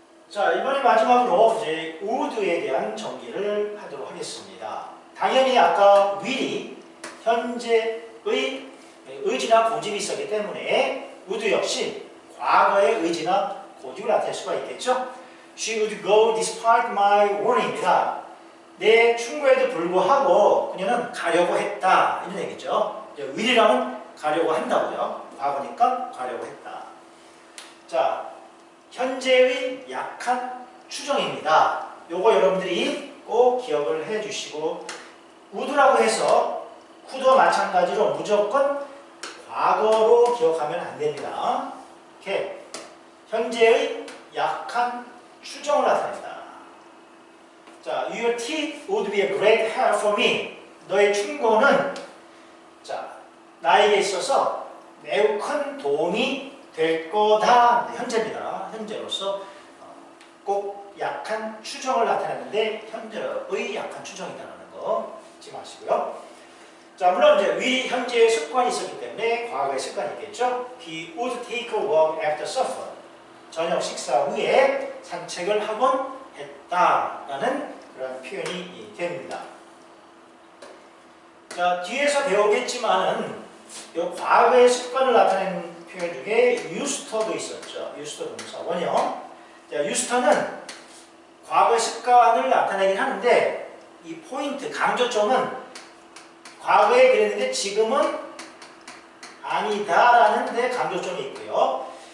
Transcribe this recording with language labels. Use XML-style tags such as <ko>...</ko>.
<ko>자, 이번에 마지막으로 이제 would에 대한 정리를 하도록 하겠습니다. 당연히 아까 will이 현재의 의지나 고집이 있었기 때문에 would 역시 과거의 의지나 고집을 나타낼 수가 있겠죠.</ko> <en>She would go despite my warning입니다.</en> <ko>내 충고에도 불구하고 그녀는 가려고 했다. 이런 얘기죠. will이라면 가려고 한다고요. 과거니까 가려고 했다. 자, 현재의 약한 추정입니다. 요거 여러분들이 꼭 기억을 해 주시고 would라고 해서 could와 마찬가지로 무조건 과거로 기억하면 안 됩니다. 이렇게 현재의 약한 추정을 나타낸다.</ko> <en>자, your tip would be a great help for me.</en> <ko>너의 충고는 자, 나에게 있어서 매우 큰 도움이 될 거다. 현재입니다. 현재로서 꼭 약한 추정을 나타내는데 현재의 약한 추정이다라는 거 잊지 마시고요. 자, 물론 이제 위 현재의 습관이 있었기 때문에 과거의 습관이 있겠죠.</ko> <en>He would take a walk after supper.</en> <ko>저녁 식사 후에 산책을 하곤 했다라는 그런 표현이 됩니다. 자, 뒤에서 배우겠지만은 이 과거의 습관을 나타내는 표현 중에 use도도 있었죠. use도 동사 원형. 자, use는 과거의 습관을 나타내긴 하는데 이 포인트 강조점은 과거에 그랬는데 지금은 아니다라는 데 강조점이 있고요.</ko>